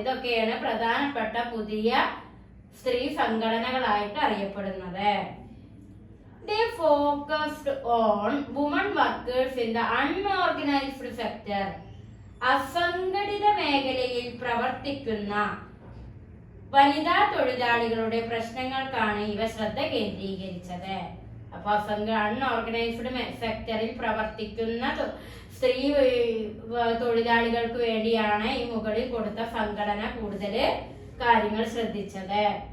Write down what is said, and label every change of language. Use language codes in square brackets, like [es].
[ml] ഇതൊക്കെയാണ് പ്രധാനപ്പെട്ട പുതിയ സ്ത്രീ സംഘടനകളായിട്ട് അറിയപ്പെടുന്നത്. [en] They focused on women workers in the unorganized sector. [ml] അസംഘടിത മേഖലയിൽ പ്രവർത്തിക്കുന്ന വനിതാ തൊഴിലാളികളുടെ പ്രശ്നങ്ങൾക്കാണ് ഇവ ശ്രദ്ധ കേന്ദ്രീകരിച്ചത്. അപ്പൊ അൺഓർഗനൈസ്ഡ് സെക്ടറിൽ പ്രവർത്തിക്കുന്ന സ്ത്രീ തൊഴിലാളികൾക്ക് വേണ്ടിയാണ് ഈ മുകളിൽ കൊടുത്ത സംഘടന കൂടുതൽ കാര്യങ്ങൾ ശ്രദ്ധിച്ചത്.